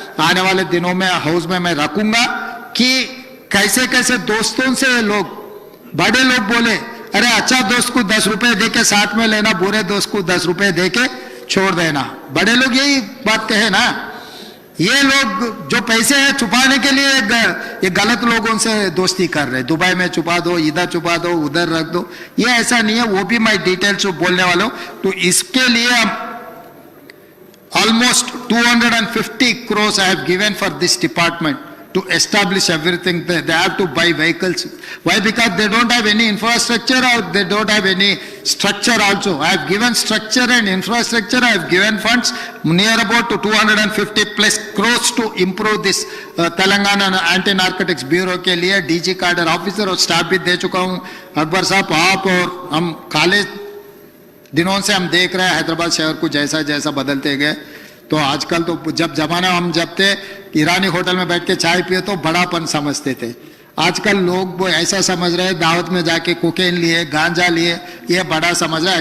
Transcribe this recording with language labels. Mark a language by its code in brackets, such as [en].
[hi] आने वाले दिनों में हाउस में मैं रखूंगा कि कैसे कैसे दोस्तों से लोग, बड़े लोग बोले अरे अच्छा दोस्त को 10 रुपए दे के साथ में लेना, बुरे दोस्त को 10 रुपए दे के छोड़ देना। बड़े लोग यही बात कहे ना। ये लोग जो पैसे हैं छुपाने के लिए ये गलत लोगों से दोस्ती कर रहे हैं। दुबई में छुपा दो, इधर छुपा दो, उधर रख दो, ये ऐसा नहीं है। वो भी मैं डिटेल्स बोलने वाला हूं। तो इसके लिए हम almost [en] 250 crores I have given for this department to establish everything. They have to buy vehicles. Why? Because they don't have any infrastructure or they don't have any structure also. I have given structure and infrastructure. I have given funds near about to 250 plus crores to improve this Telangana Anti-Narcotics Bureau [hi] के लिए DG cadre officer और staff भी दे चुका हूँ। अकबर साहब, आप और हम काले दिनों से हम देख रहे हैं हैदराबाद शहर को जैसा जैसा बदलते गए। तो आजकल तो जब जमाना हम जब थे ईरानी होटल में बैठ के चाय पिए तो बड़ापन समझते थे। आजकल लोग वो ऐसा समझ रहे हैं दावत में जाके कोकेन लिए, गांजा लिए, ये बड़ा समझ रहा है।